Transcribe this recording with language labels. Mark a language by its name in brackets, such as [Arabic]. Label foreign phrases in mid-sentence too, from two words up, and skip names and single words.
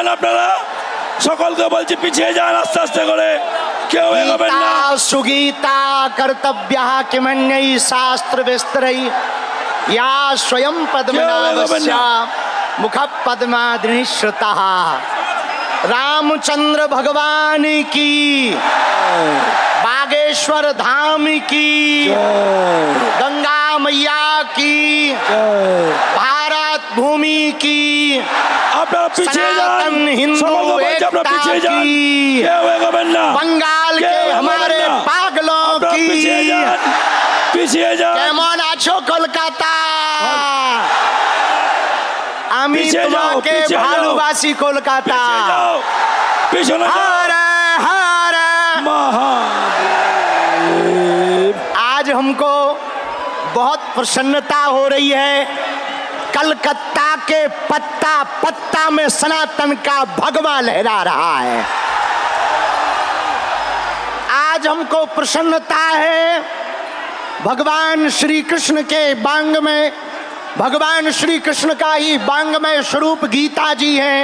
[Bangla] আপনারা সকলকে বলছি পিছিয়ে যান আস্তে আস্তে করে, কেউ এগোবেন না। [Sanskrit] सुगीता कर्तव्यः किमन्यै शास्त्र विस्तरै या स्वयं पद्मनाभस्य मुख पद्माद्रिश्रुतः। [Hindi] रामचंद्र भगवान की, बागेश्वर धाम की, गंगा मैया की, भारत भूमि की, सनातन हिंदू एकता की, बंगाल के हमारे पागलों की। [Bangla] কেমন আছো কলকাতা, আমি তোমাকে ভালোবাসি কলকাতা। [Hindi] हरे हरे आज हमको बहुत प्रसन्नता हो रही है। कलकत्ता के पत्ता पत्ता में सनातन का भगवा लहरा रहा है। आज हमको प्रसन्नता है, भगवान श्री कृष्ण के बांग में, भगवान श्री कृष्ण का ही बांगमय स्वरूप गीता जी हैं।